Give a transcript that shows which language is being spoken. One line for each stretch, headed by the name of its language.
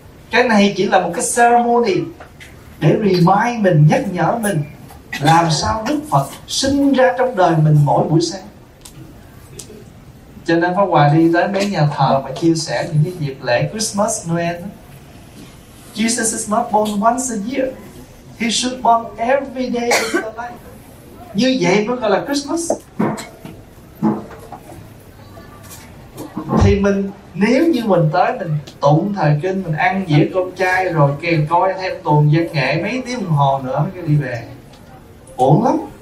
Vietnamese: Cái này chỉ là một cái ceremony để remind mình, nhắc nhở mình làm sao Đức Phật sinh ra trong đời mình mỗi buổi sáng. Cho nên Pháp Hòa đi tới mấy nhà thờ và chia sẻ những cái dịp lễ Christmas, Noel.
English: Jesus is not born once a year. He should born every day of the life.
Vietnamese: Như vậy mới gọi là Christmas. Thì mình, nếu như mình tới mình tụng thời kinh, mình ăn dĩa cơm chay rồi kèm coi thêm tuồng văn nghệ mấy tiếng đồng hồ nữa mới đi về, ổn lắm.